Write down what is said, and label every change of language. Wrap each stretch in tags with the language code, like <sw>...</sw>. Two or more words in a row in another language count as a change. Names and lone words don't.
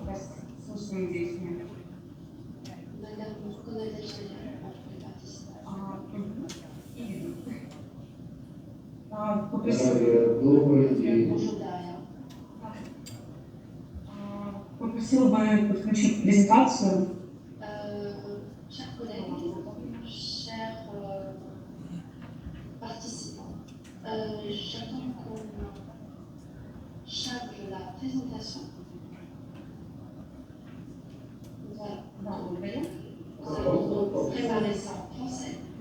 <fr>Madame Godette Jonathan, vous pouvez participer. Bonjour Daria.</fr> <ru>Попросила бы подключить презентацию.</ru> <fr>Chers collègues, chers participants, j'attends qu'on charge la présentation. Voilà, vous voyez, nous allons préparer ça en français.</fr>